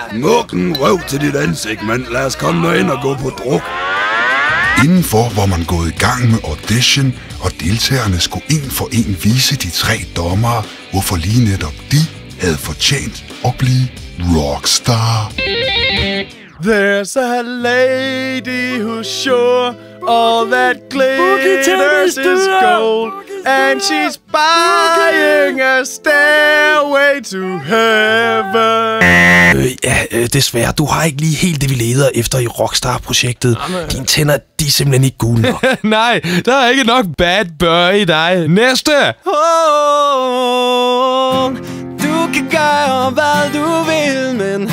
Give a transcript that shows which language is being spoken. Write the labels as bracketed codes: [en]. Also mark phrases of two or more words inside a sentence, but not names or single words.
[da] Mukken røv til dit ansigt, mand. Lad os komme derind og gå på druk. Indenfor var man gået i gang med audition, og deltagerne skulle en for en vise de 3 dommere, hvorfor lige netop de havde fortjent at blive rockstar. [en] There's a lady who's sure all that glitters is gold. And she's buying a stairway to heaven. [da] Desværre. Du har ikke lige helt det, vi leder efter i Rockstar-projektet. Dine tænder, de er simpelthen ikke gule nok. Nej, der er ikke nok [en] bad boy [da] i dig. Næste! Du kan gøre, hvad du vil, men...